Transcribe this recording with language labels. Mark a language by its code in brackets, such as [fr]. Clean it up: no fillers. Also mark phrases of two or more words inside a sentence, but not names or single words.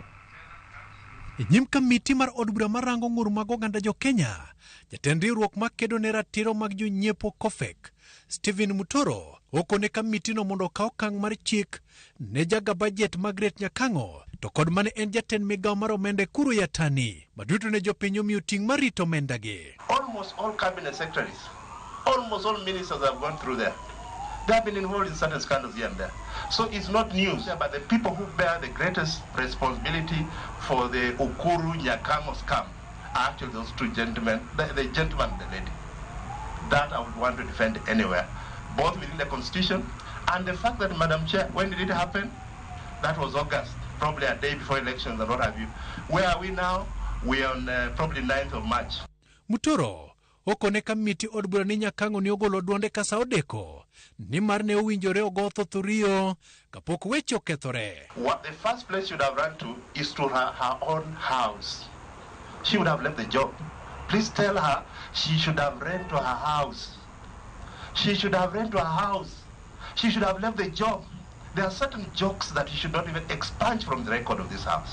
[luo] Nyim kamiti mar od bura marango ng'ur mag oganda jo Kenya, jatend riwruok makedo ne ratiro mag jonyiepo Kofek, Stephen Mutoro, okone kamitino mondo okaw okang' mar chik ne jaga bajet Margaret Nyakango to kod mane en jatend migawo mar omenda Kuro Yatani maduto ne jopiny omiyo ting' mar rito omendagi. [en] Almost all cabinet secretaries, almost all ministers have gone through there. They have been involved in certain scandals here and there. So it's not news, but the people who bear the greatest responsibility for the Ukuru Nyakango scam are actually those two gentlemen, the gentleman and the lady. That I would want to defend anywhere, both within the constitution and the fact that, Madam Chair, when did it happen? That was August, probably a day before elections and what have you. Where are we now? We are on probably 9th of March. [luo] Mutoro okone kamiti od bura ni Nyakango ni ogolo duonde kasa odeko ni mar ne owinjore ogotho thurio kapok weche okethore. [en] What the first place should have run to is to her own house. She would have left the job. Please tell her she should have rent to her house. She should have rent to her house. She should have left the job. There are certain jokes that you should not even expunge from the record of this house.